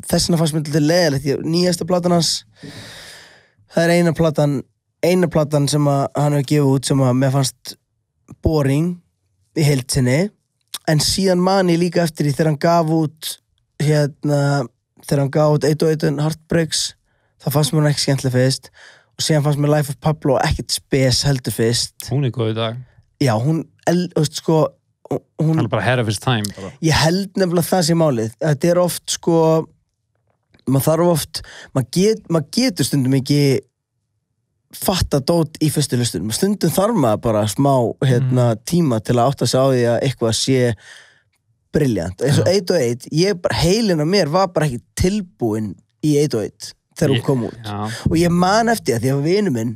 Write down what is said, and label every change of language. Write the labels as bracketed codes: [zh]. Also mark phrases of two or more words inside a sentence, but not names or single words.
[is] þess vegna fannst mér til leiðilegt nýjasta platan hans það er eina platan sem hann hefur gefið út sem að mér fannst boring í heild sinni en síðan man ég líka eftir því þegar hann gaf út þegar hann gaf út 101 Heartbreaks það fannst mér ekki skemmtileg fyrst og síðan fannst mér Life of Pablo ekkert spes heldur fyrst Hún er góð í dag Já, hún sko hann er bara [en] ahead of his time [is] bara. Ég held nefnilega það sem málið þetta er oft sko maður þarf oft maður getur stundum ekki fatta dót í fyrstu lustunum stundum þarf maður bara smá tíma til að átta sig á því að eitthvað sé brilliant, eins og 808 heilin á mér var bara ekki tilbúin í 808 þegar hún kom út og ég man eftir það því að vinur minn